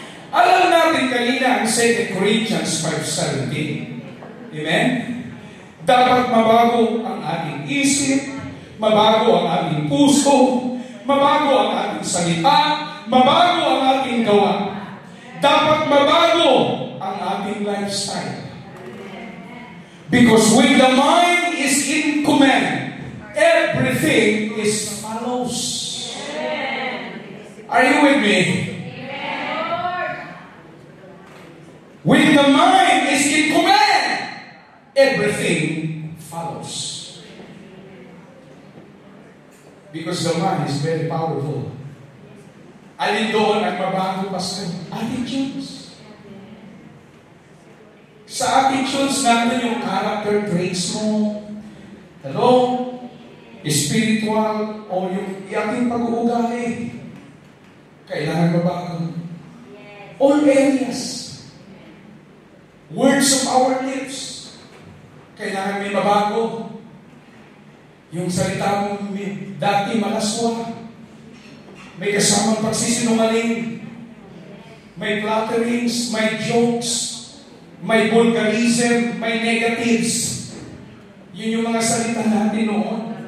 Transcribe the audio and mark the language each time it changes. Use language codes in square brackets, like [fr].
[tl] Alam natin kanina ang 2 Corinthians 5:17. Amen? Dapat mabago ang ating isip, mabago ang ating puso, mabago ang ating salita, mabago ang ating gawa. Dapat mabago ang ating lifestyle. [en] Because when the mind is in command, everything is follows. Are you with me? When the mind is in command, everything follows. Because the mind is very powerful. [tl] Alin doon ang mabago, Pastor? [en] Attitudes. [tl] Sa attitudes natin yung character traits mo. Hello? Spiritual o yung ating pag-uugali. Kailangan mabago. [en] All areas. Words of our lips. [tl] Kailangan may mabago. Yung salita mo dati malaswa. May kasamang pagsisinungaling. May flatterings, may jokes, may vulgarism, may negatives. Yun yung mga salita natin noon.